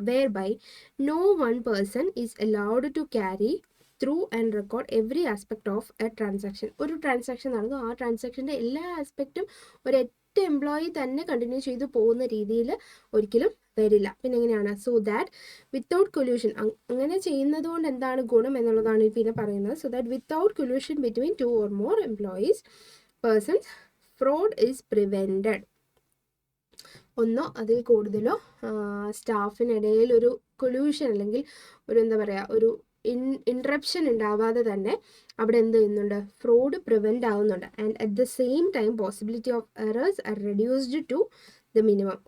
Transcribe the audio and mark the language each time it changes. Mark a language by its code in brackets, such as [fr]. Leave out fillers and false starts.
[en] Whereby no one person is allowed to carry through and record every aspect of a transaction. [ml] ഒരു transaction നടന്നു, ആ ട്രാൻസാക്ഷൻ്റെ എല്ലാ ആസ്പെക്റ്റും ഒരൊറ്റ employee തന്നെ continue ചെയ്തു പോകുന്ന രീതിയിൽ ഒരിക്കലും വരില്ല. പിന്നെ എങ്ങനെയാണ്? [en] So that without collusion. [ml] അങ്ങനെ ചെയ്യുന്നത് കൊണ്ട് എന്താണ് ഗുണം എന്നുള്ളതാണ് പിന്നെ പറയുന്നത്. [en] So that without collusion between 2 or more employees persons fraud is prevented. [ml] ഒന്നോ അതിൽ കൂടുതലോ സ്റ്റാഫിനിടയിൽ ഒരു കൊല്യൂഷൻ അല്ലെങ്കിൽ ഒരു എന്താ പറയുക, ഒരു ഇൻട്രപ്ഷൻ ഉണ്ടാവാതെ തന്നെ അവിടെ എന്ത് ചെയ്യുന്നുണ്ട്? ഫ്രോഡ് പ്രിവെൻറ്റ് ആവുന്നുണ്ട്. [en] And at the same time possibility of errors are reduced to the minimum.